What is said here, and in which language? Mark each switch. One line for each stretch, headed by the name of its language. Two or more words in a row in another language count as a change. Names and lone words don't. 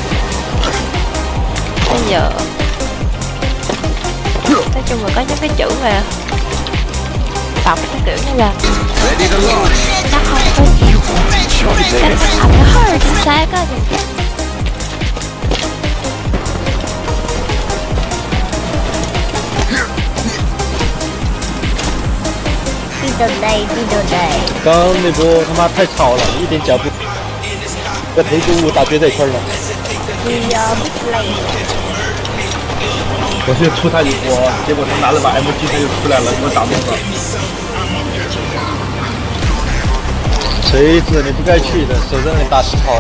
Vietnamese: Bây giờ nói chung là có những cái chữ mà đọc cái kiểu như là nó không có cách thành nó hơi chính xác á. đi đâu đây.
Chinese: 刚刚那波他妈太吵了，一点脚步。在陪中午打绝对圈了。我去出他一波，结果他拿了把 MG 他就出来了，给我打懵了。锤子，你不该去的，守在那里打10炮的。